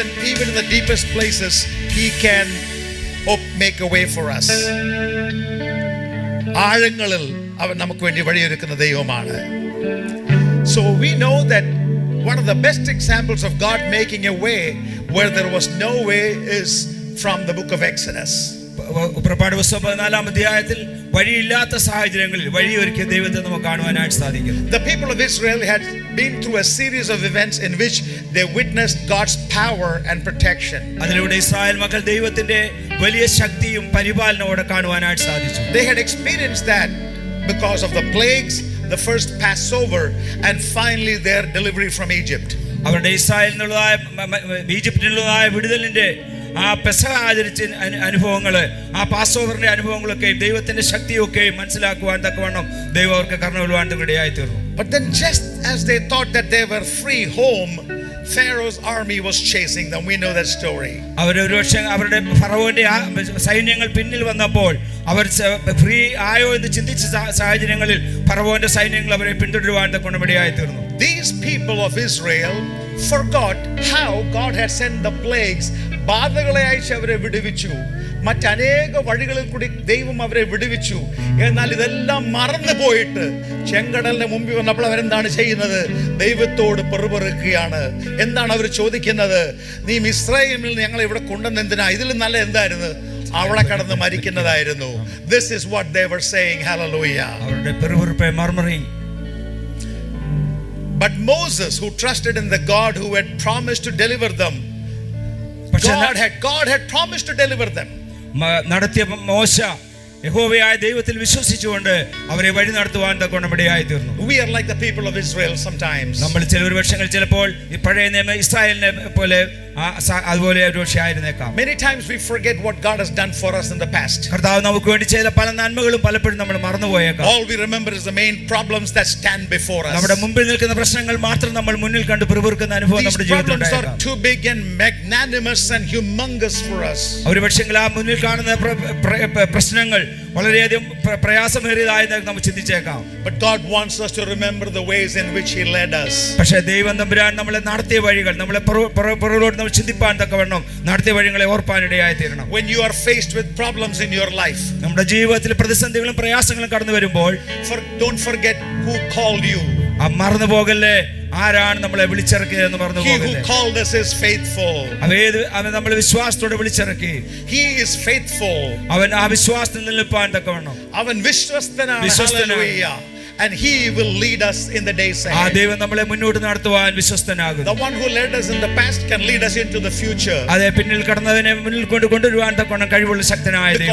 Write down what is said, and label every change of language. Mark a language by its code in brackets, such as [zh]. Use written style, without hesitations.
[en] Even in the deepest places, he can make a way for us. [ml] ആഴങ്ങളിൽ അവൻ നമുക്ക് വേണ്ടി വഴിയൊരുക്കുന്ന ദൈവമാണ്. [en] So we know that one of the best examples of God making a way where there was no way is from the book of Exodus. [ml] പുറപ്പാട് പുസ്തകം 14-ാം അധ്യായത്തിൽ വഴിയില്ലാത്ത സാഹചര്യങ്ങളിൽ വഴിയൊരുക്കിയ ദൈവത്തെ നമുക്ക് കാണുവാനായിട്ട് സാധിക്കും. [en] The people of Israel had been through a series of events in which they witnessed God's power and protection. [ml] അതിലൂടെ Israel മക്കൾ ദൈവത്തിന്റെ വലിയ ശക്തിയും പരിപാലനവും കാണുവാനായിട്ട് സാധിച്ചു. [en] They had experienced that because of the plagues, the first Passover, and finally their delivery from Egypt. [ml] അവരുടെ ഇസ്രായേലിൽ നിന്നുള്ളതായ ഈജിപ്തിൽ നിന്നുള്ളതായ വിടുതലിന്റെ ആ പെസഹ ആചരിച്ച അനുഭവങ്ങൾ, ആ പാസ് ഓവറിന്റെ അനുഭവങ്ങളൊക്കെയും ദൈവത്തിന്റെ ശക്തിയൊക്കെയും മനസ്സിലാക്കുവാൻ തക്കവണ്ണം ദൈവം അവർക്ക് കരുണ നൽകുവാൻ ഇടയായി തീർന്നു. [en] But then just as they thought that they were free home, Pharaoh's army was chasing them. We know that story. [ml] അവരൊരു പക്ഷേ അവരുടെ ഫറവോന്റെ സൈന്യങ്ങൾ പിന്നിൽ വന്നപ്പോൾ അവർ ഫ്രീ ആയോ എന്ന് ചിന്തിച്ച സാഹചര്യങ്ങളിൽ ഫറവോന്റെ സൈന്യങ്ങൾ അവരെ പിന്തുടരുവാൻ തക്കവണ്ണം ഇടയായി തീർന്നു. [en] These people of Israel forgot how God had sent the plagues. [ml] ബാധകളെ അയച്ച് അവരെ വിടുവിച്ചു, മറ്റനേക വഴികളിൽ കൂടി ദൈവം അവരെ വിടുവിച്ചു. എന്നാൽ ഇതെല്ലാം മറന്നു പോയിട്ട് ചെങ്കടലിന് മുമ്പിൽ വന്നപ്പോൾ അവരെന്താണ് ചെയ്യുന്നത്? ദൈവത്തോട് പെറുപെറുക്കുകയാണ്. എന്താണ് അവർ ചോദിക്കുന്നത്? നീ മിസ്രയീമിൽ ഞങ്ങൾ ഇവിടെ കൊണ്ടുവന്ന എന്തിനാ? ഇതിൽ നല്ല എന്തായിരുന്നു? അവിടെ കടന്ന് മരിക്കുന്നതായിരുന്നു. [en] This is what they were saying. Hallelujah. [ml] അവരുടെ പെറുപെറുപ്പെ murmuring. [en] But Moses, who trusted in the God who had promised to deliver them, God had promised to deliver them. [ml] നടത്തിയ മോശ യഹോവയായ ദൈവത്തിൽ വിശ്വസിച്ചുകൊണ്ട് അവരെ വഴി നടത്തുവാൻ തക്കവണ്ണം ഇടയായി തീർന്നു. [en] We are like the people of Israel sometimes. [ml] നമ്മൾ ചില വർഷങ്ങൾ ചിലപ്പോൾ ഈ പഴയ നിയമ ഇസ്രായേലിനെ പോലെ അതുപോലെ ഒരു പക്ഷേ ആയിരുന്നേക്കാം. [en] Many times we forget what God has done for us in the past. [ml] കർത്താവ് നമുക്ക് വേണ്ടി ചെയ്ത പല നന്മകളും പലപ്പോഴും നമ്മൾ മറന്നുപോയേക്കാം. [en] All we remember is the main problems that stand before us. [ml] നമ്മുടെ മുമ്പിൽ നിൽക്കുന്ന പ്രശ്നങ്ങൾ മാത്രം നമ്മൾ മുന്നിൽ കണ്ട് പിറുപിറുക്കുന്ന അനുഭവം നമ്മുടെ ജീവിതത്തിൽ ഉണ്ടായേക്കാം. [en] These problems are too big and magnanimous and humongous for us. [ml] ഒരു പക്ഷേ ആ മുന്നിൽ കാണുന്ന പ്രശ്നങ്ങൾ വളരെയധികം പ്രയാസമേറിയതായെന്ന് നമ്മൾ ചിന്തിച്ചേക്കാം. [en] But God wants us to remember the ways in which He led us. [ml] പക്ഷേ ദൈവം തമ്പുരാൻ നമ്മളെ നടത്തിയ വഴികൾ, നമ്മളെ പുറകോട്ട് നമ്മൾ ചിന്തിപ്പാൻ തക്കവണ്ണം നടത്തിയ വഴികളെ ഓർപ്പാനിടയായി തീരണം. [en] When you are faced with problems in your life, [ml] നമ്മുടെ ജീവിതത്തിൽ പ്രതിസന്ധികളും പ്രയാസങ്ങളും കടന്നു വരുമ്പോൾ [en] don't forget who called you. [ml] മറന്നു പോകല്ലേ ആരാണ് നമ്മളെ വിളിച്ചിറക്കിയതെന്ന് മറന്നു പോകല്ലേ. [en] He who called us is faithful. [ml] അവൻ നമ്മളെ വിശ്വാസത്തോടെ വിളിച്ചിറക്കി. [en] He is faithful. [ml] അവൻ ആ വിശ്വാസത്തിൽ നിൽപ്പാൻ തക്കവണ്ണം അവൻ വിശ്വസ്തനാണ്. Hallelujah. [en] And He will lead us in the days ahead. [ml] ആ ദൈവം നമ്മളെ മുന്നോട്ട് നടത്തുവാൻ വിശ്വസ്തനാകുന്നു. [en] The one who led us in the past can lead us into the future. [ml] അതെ, പിന്നിൽ കടന്നവനെ മുന്നിൽ കൊണ്ടുവരുവാൻ തക്കവണ്ണം കഴിവുള്ള ശക്തനായ ദൈവം.